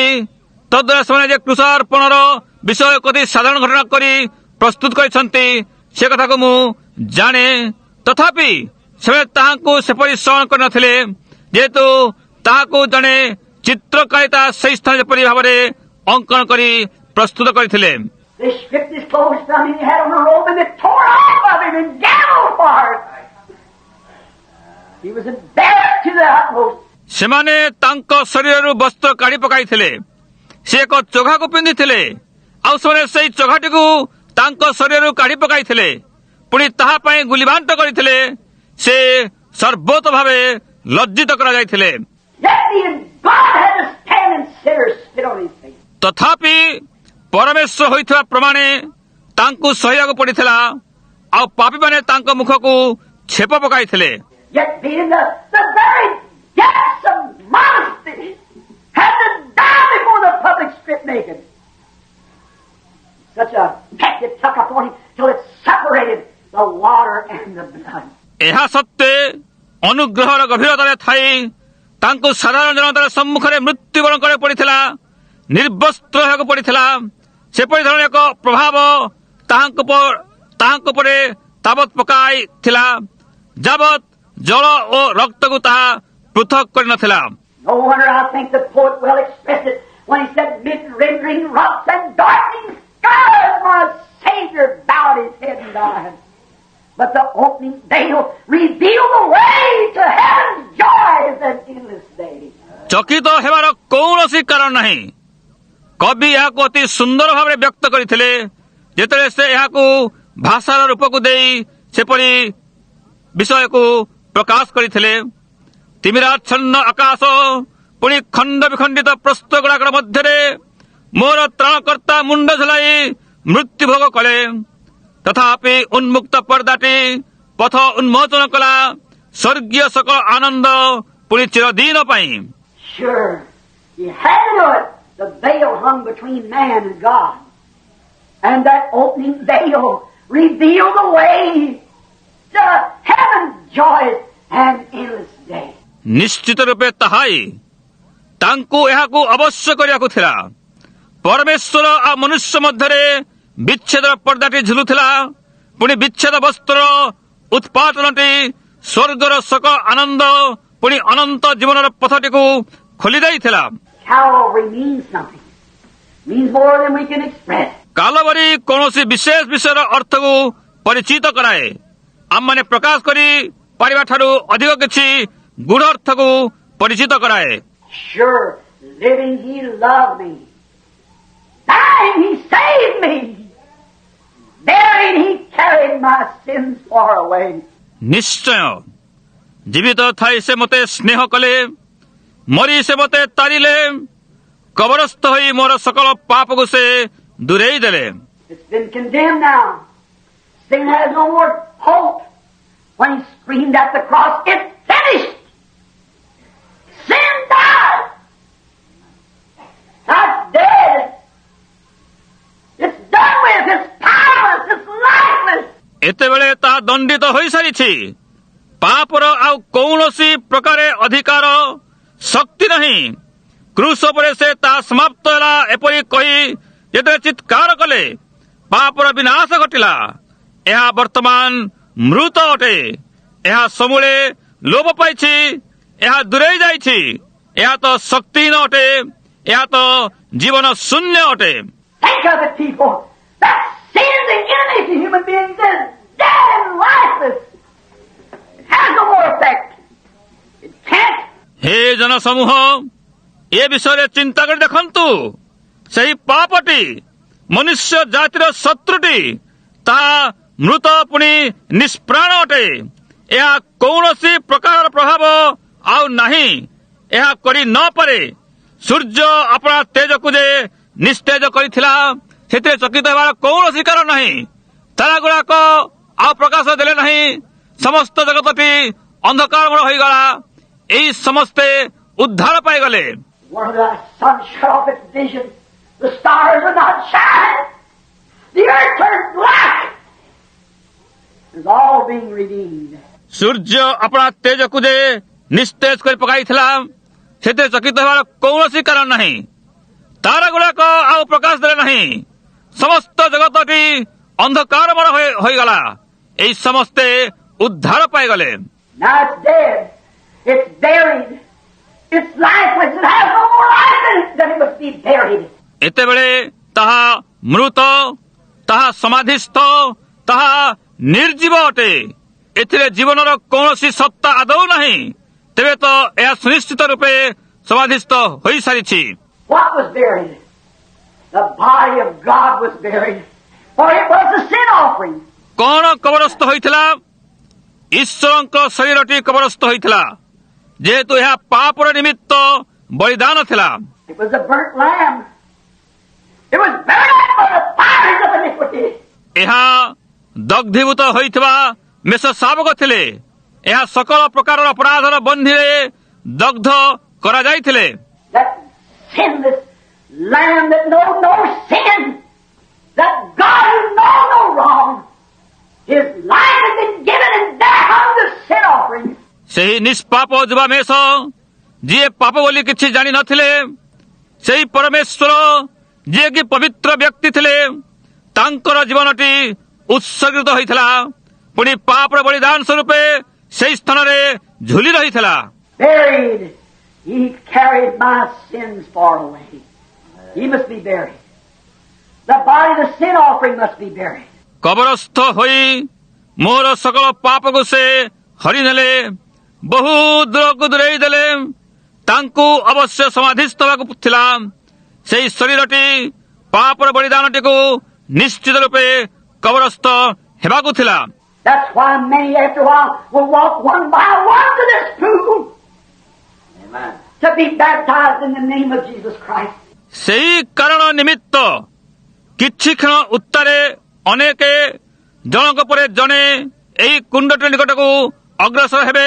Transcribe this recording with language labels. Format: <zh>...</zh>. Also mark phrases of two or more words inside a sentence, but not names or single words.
<or>ତଦ୍ୱାରା ସେମାନେ ଯେ କୃଷାର୍ପଣର ବିଷୟ ଅତି ସାଧାରଣ ଘଟଣା କରି ପ୍ରସ୍ତୁତ କରିଛନ୍ତି ସେ କଥାକୁ ମୁଁ ଜାଣେ। ତଥାପି ସେମାନେ ତାହାକୁ ସେପରି ସ୍ମରଣ କରିନଥିଲେ, ଯେହେତୁ ତାହାକୁ ଜଣେ ଚିତ୍ରକାରିତା ସେହି ସ୍ଥାନ ଯେପରି ଭାବରେ ଅଙ୍କନ କରି ପ୍ରସ୍ତୁତ କରିଥିଲେ।</or> <en>They stripped his clothes from him. He had on a robe and they tore off of him and gambled for it. He was embarrassed to the utmost.</en> <or>ସେମାନେ ତାଙ୍କ ଶରୀରରୁ ବସ୍ତ୍ର କାଢି ପକାଇଥିଲେ। ସେ ଏକ ଚୋଘାକୁ ପିନ୍ଧିଥିଲେ, ଆଉ ସେମାନେ ସେହି ଚୋଘାଟିକୁ ତାଙ୍କ ଶରୀରରୁ କାଢି ପକାଇଥିଲେ, ପୁଣି ତାହା ପାଇଁ ଗୁଲିବାଣ୍ଟ କରିଥିଲେ। ସେ ସର୍ବୋତ ଭାବେ ଲଜ୍ଜିତ କରାଯାଇଥିଲେ।</or> <en>Yet even God had to stand and sinners spit on his face.</en> <or>ତଥାପି ପରମେଶ୍ୱର ହୋଇଥିବା ପ୍ରମାଣେ ତାଙ୍କୁ ସହିବାକୁ ପଡ଼ିଥିଲା, ଆଉ ପାପୀମାନେ ତାଙ୍କ ମୁଖକୁ ଛେପ ପକାଇଥିଲେ।</or> <en>Yet being the very depths of modesty, had to die before the public stripped naked. Such a peck it took upon him till it separated the water and the blood.</en> <or>ଏହା ସତ୍ତ୍ୱେ ଅନୁଗ୍ରହର ଗଭୀରତାରେ ଥାଇ ତାଙ୍କୁ ସାଧାରଣ ଜନତାର ସମ୍ମୁଖରେ ମୃତ୍ୟୁବରଣ କରିବାକୁ ପଡ଼ିଥିଲା, ନିର୍ବସ୍ତ୍ର ହେବାକୁ ପଡ଼ିଥିଲା। ସେପରି ଧରଣ ଏକ ପ୍ରଭାବ ତାହାଙ୍କ ଉପରେ ତାବତ୍ ପକାଇଥିଲା, ଯାବତ୍ ଜଳ ଓ ରକ୍ତକୁ ତାହା ପୃଥକ କରିନଥିଲା।</or> <en>No wonder I think the poet well expressed it when he said, "Mid rendering rocks and darkening skies, my Savior bowed his head and died. But the opening veil revealed the way to heaven's joys and endless day."</en> <or>ଚକିତ ହେବାର କୌଣସି କାରଣ ନାହିଁ। କବି ଏହାକୁ ଅତି ସୁନ୍ଦର ଭାବରେ ବ୍ୟକ୍ତ କରିଥିଲେ, ଯେତେବେଳେ ସେ ଏହାକୁ ଭାଷାର ରୂପକୁ ଦେଇ ସେପରି ବିଷୟକୁ ପ୍ରକାଶ କରିଥିଲେ। ତିମିରାଚ୍ଛନ୍ନ ଆକାଶ ପୁଣି ଖଣ୍ଡ ବିଖଣ୍ଡିତ ପ୍ରସ୍ତ ଗୁଡ଼ାକର ମଧ୍ୟରେ ମୋର ତ୍ରାଣକର୍ତ୍ତା ମୁଣ୍ଡ ଝୁଲାଇ ମୃତ୍ୟୁଭୋଗ କଲେ। ତଥାପି ଉନ୍ମୁକ୍ତ ପର୍ଦ୍ଦାଟି ପଥ ଉନ୍ମୋଚନ କଲା ସ୍ୱର୍ଗୀୟ ସକଳ ଆନନ୍ଦ ପୁଣି ଚିରଦିନ ପାଇଁ।</or> <en>Sure, he had to do it. The veil hung between man and God. And that opening veil revealed the way to heaven's joys and endless day.</en> <or>ନିଶ୍ଚିତ ରୂପେ ତାହାଇ ତାଙ୍କୁ ଏହାକୁ ଅବଶ୍ୟ କରିବାକୁ ଥିଲା। ପରମେଶ୍ୱର ଆଉ ମନୁଷ୍ୟ ମଧ୍ୟରେ ବିଚ୍ଛେଦର ପର୍ଦ୍ଦାଟି ଝୁଲୁଥିଲା, ପୁଣି ବିଚ୍ଛେଦ ବସ୍ତ୍ରର ଉତ୍ପାଟନଟି ସ୍ୱର୍ଗର ସକଳ ଆନନ୍ଦ ପୁଣି ଅନନ୍ତ ଜୀବନର ପଥଟିକୁ ଖୋଲି ଦେଇଥିଲା।</or> <en>Calvary means something. Means more than we can express.</en> <or>କାଲବରୀ କୌଣସି ବିଶେଷ ବିଷୟର ଅର୍ଥକୁ ପରିଚିତ କରାଏ। ଆମମାନେ ପ୍ରକାଶ କରି ପାରିବାଠାରୁ ଅଧିକ କିଛି ଗୂଢ଼ ଅର୍ଥକୁ ପରିଚିତ କରାଏ।</or> <en>Sure, living he loved me. Dying he saved me. Buried he carried my sins far away.</en> <or>ନିଶ୍ଚୟ ଜୀବିତ ଥାଇ ସେ ମୋତେ ସ୍ନେହ କଲେ, ମରି ସେ ମୋତେ ତାରିଲେ, କବରସ୍ଥ ହୋଇ ମୋର ସକଳ ପାପକୁ ସେ ଦୂରେଇ ଦେଲେ।</or> <en>It's been condemned now. Sin has no more hope. When he screamed at the cross, "It's finished!" Sin died. Not dead. It's done with. It's powerless. It's lifeless.</en> <or>ଏତେବେଳେ ତାହା ଦଣ୍ଡିତ ହୋଇସାରିଛି। ପାପର ଆଉ କୌଣସି ପ୍ରକାରେ ଅଧିକାର ଶକ୍ତି ନାହିଁ। କ୍ରୁଶ ଉପରେ ସେ ତାହା ସମାପ୍ତ ହେଲା ଏପରି କହି ଯେତେବେଳେ ଚିତ୍କାର କଲେ, ପାପର ବିନାଶ ଘଟିଲା। ଏହା ବର୍ତ୍ତମାନ ମୃତ ଅଟେ। ଏହା ସମୂଳେ ଲୋପ ପାଇଛି। ଏହା ଦୂରେଇ ଯାଇଛି। ଏହା ତ ଶକ୍ତିହୀନ ଅଟେ। ଏହା ତ ଜୀବନ ଶୂନ୍ୟ ଅଟେ।</or> <en>Think of it, people. That sin, the enemy to human beings, is dead and lifeless. It has no more effect. It can't.</en> <or>ହେ ଜନସମୂହ, ଏ ବିଷୟରେ ଚିନ୍ତା କରି ଦେଖନ୍ତୁ। ସେହି ପାପଟି ମନୁଷ୍ୟ ଜାତିର ଶତ୍ରୁଟି, ତାହା ମୃତ ପୁଣି ନିଷ୍ପ୍ରାଣ ଅଟେ। ଏହା କୌଣସି ପ୍ରକାରର ପ୍ରଭାବ ଆଉ ନାହିଁ। ଏହା କରି ନ ପାରେ। ସୂର୍ଯ୍ୟ ଆପଣା ତେଜକୁ ଯେ ନିସ୍ତେଜ କରିଥିଲା, ସେଥିରେ ଚକିତ ହେବାର କୌଣସି କାରଣ ନାହିଁ। ତାରା ଗୁଡ଼ାକ ଆଉ ପ୍ରକାଶ ଦେଲେ ନାହିଁ। ସମସ୍ତ ଜଗତଟି ଅନ୍ଧକାରମୟ ହୋଇଗଲା। ଏହି ସମସ୍ତେ ଉଦ୍ଧାର ପାଇଗଲେ।</or> <en>When the sun shut off its vision, the stars would not shine. The earth turned black. It's all being redeemed.</en> <or>ସୂର୍ଯ୍ୟ ଆପଣା ତେଜକୁ ଯେ ନିସ୍ତେଜ କରି ପକାଇଥିଲା, ସେଥିରେ ଚକିତ ହେବାର କୌଣସି କାରଣ ନାହିଁ। ତାରା ଗୁଡାକ ଆଉ ପ୍ରକାଶ ଦେଲେ ନାହିଁ। ସମସ୍ତ ଜଗତଟି ଅନ୍ଧକାରମୟ ହୋଇଗଲା। ଏହି ସମସ୍ତେ ଉଦ୍ଧାର ପାଇଗଲେ।</or> <en>Now it's dead. It's buried. It's lifeless. It has no more life in it than it must be buried.</en> <or>ଏତେବେଳେ ତାହା ମୃତ, ତାହା ସମାଧିସ୍ଥ, ତାହା ନିର୍ଜୀବ ଅଟେ। ଏଥିରେ ଜୀବନର କୌଣସି ସତ୍ତା ଆଦୌ ନାହିଁ। ତେବେ ତ ଏହା ସୁନିଶ୍ଚିତ ରୂପେ ସମାଧିସ୍ଥ ହୋଇସାରିଛି।</or> <en>What was buried? The body of God was buried. For it was the sin offering.</en> <or>କଣ କବରସ୍ଥ ହୋଇଥିଲା? ଈଶ୍ୱରଙ୍କ ଶରୀରଟି କବରସ୍ଥ ହୋଇଥିଲା, ଯେହେତୁ ଏହା ପାପର ନିମିତ୍ତ ବଳିଦାନ ଥିଲା।</or> <en>It was a burnt lamb. It was buried by the fires of iniquity.</en> <or>ଏହା ଦଗ୍ଧୀଭୂତ ହୋଇଥିବା ମେଷ ଶାବକ ଥିଲେ। ଏହା ସକଳ ପ୍ରକାରର ଅପରାଧର ବନ୍ଧୀରେ ଦଗ୍ଧ କରାଯାଇଥିଲେ।</or> <en>That sinless lamb that knows no sin. That God who knows no wrong. His life has been given and there hung the sin offering.</en> <or>ସେହି ନିଷ୍ପାପ ଯୁବା ମେଷ, ଯିଏ ପାପ ବୋଲି କିଛି ଜାଣିନଥିଲେ, ସେହି ପରମେଶ୍ୱର ଯିଏକି ପବିତ୍ର ବ୍ୟକ୍ତି ଥିଲେ, ତାଙ୍କର ଜୀବନଟି ଉତ୍ସର୍ଗିତ ହୋଇଥିଲା। ପୁଣି ପାପର ବଳିଦାନ ସ୍ୱରୂପେ ସେହି ସ୍ଥାନରେ ଝୁଲି ରହିଥିଲା।</or> <en>Buried. He carried my sins far away. He must be buried. The body of the sin offering must be buried.</en> <or>କବରସ୍ଥ ହୋଇ ମୋର ସକଳ ପାପକୁ ସେ ହରିନେଲେ, ବହୁ ଦୂରକୁ ଦୂରେଇ ଦେଲେ। ତାଙ୍କୁ ଅବଶ୍ୟ ସମାଧିସ୍ଥ ହେବାକୁ ଥିଲା। ସେହି ଶରୀରଟି ପାପର ବଳିଦାନଟିକୁ ନିଶ୍ଚିତ ରୂପେ କବରସ୍ଥ ହେବାକୁ ଥିଲା।</or> <en>That's why many after a while will walk one by one to this pool. Amen. To be baptized in the name of Jesus Christ.</en> <or>ସେହି କାରଣ ନିମିତ୍ତ କିଛି କ୍ଷଣ ଉତ୍ତାରେ ଅନେକ ଜଣଙ୍କ ପରେ ଜଣେ ଏହି କୁଣ୍ଡଟି ନିକଟକୁ ଅଗ୍ରସର ହେବେ।</or>